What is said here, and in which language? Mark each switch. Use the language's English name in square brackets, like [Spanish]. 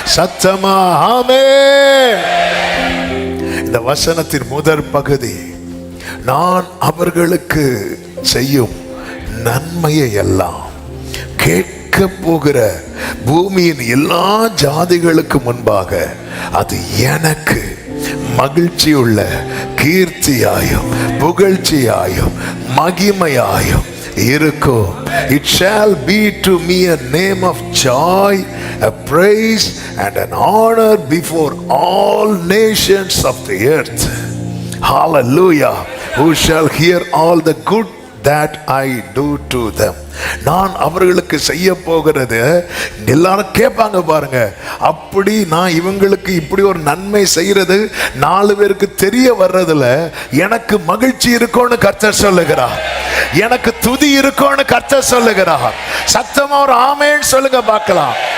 [Tamil] சத்தமா ஆமென். இந்த வசனத்தின் முதற் பகுதி, நான் அவர்களுக்கு செய்யும் நன்மையை எல்லாம் கேட்க போகிற பூமியின் எல்லா ஜாதிகளுக்கு முன்பாக அது எனக்கு மகிழ்ச்சியுள்ள கீர்த்தியாயும் புகழ்ச்சியாயும் மகிமையாயும் இருக்கும். [English] It shall be to me a name of joy, a praise and an honor before all nations of the earth. Hallelujah. Who shall hear all the good that I do to them. [Tamil] நான் அவர்களுக்கு செய்ய போகிறது எல்லாரும் கேட்பாங்க பாருங்க. அப்படி நான் இவங்களுக்கு இப்படி ஒரு நன்மை செய்யறது 4 பேருக்கு தெரிய வர்றதுல எனக்கு மகிழ்ச்சி இருக்கும்னு கர்த்தர் சொல்லுகிறார். எனக்கு துதி இருக்கும்னு கர்த்தர் சொல்லுகிறார். சத்தமா ஒரு ஆமென் சொல்லுங்க பார்க்கலாம்.